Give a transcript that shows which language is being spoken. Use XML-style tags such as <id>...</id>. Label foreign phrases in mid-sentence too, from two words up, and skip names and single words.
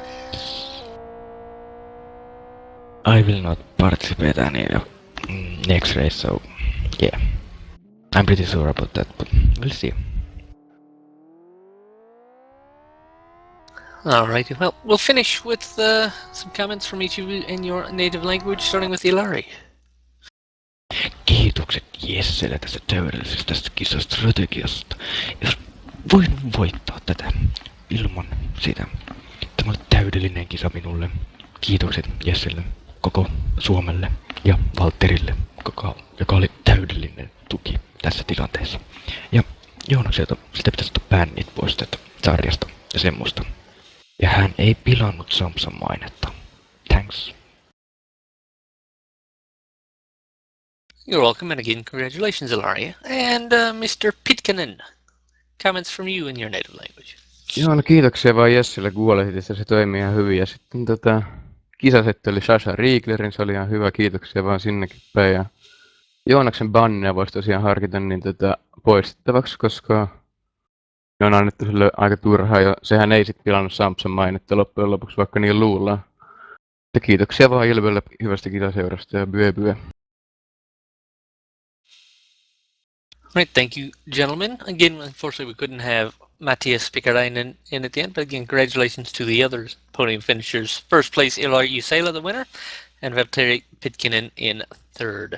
<en>I will not participate any next race, so yeah. I'm pretty sure about that, but we'll see. Alright, well, we'll finish with some comments from each of you in your native language, starting with Ilari.</en> <fi>Kiitokset Jesselle tästä täydellisestä kisastrategiasta. Jos voin voittaa tätä ilman sitä. Tämä oli täydellinen kisa minulle. Kiitokset Jesselle, koko Suomelle ja Valtterille, joka oli täydellinen tuki tässä tilanteessa. Ja Joonakselta sitä pitäisi ottaa bännit pois tästä sarjasta ja semmoista. Ja hän ei pilannut Samsan mainetta.</fi> <en>Thanks. You're welcome, and again, congratulations, Ilaria. And Mr. Pitkänen, comments from you in your native language.</en> <fi>Joo, no kiitoksia vaan Jessille kuulehdistä, se toimii ihan hyvin. Ja sitten kisasetti oli Sasha Rieglerin, se oli ihan hyvä, kiitoksia vaan sinnekin päin. Ja Joonaksen bannia voisi tosiaan harkita niin poistettavaksi, koska ne on annettu sille aika turhaa, ja sehän ei sitten pilannut Samson mainetta loppujen lopuksi, vaikka niin luullaan. Ja kiitoksia vaan Ilvelle hyvästä kitaseurasta ja byö.</fi> <en>Right, thank you, gentlemen. Again, unfortunately, we couldn't have Matthias Pickerainen in at the end, but again, congratulations to the other podium finishers. First place, Ilar Jusela, the winner, and Valtteri Pitkinen in third.</en>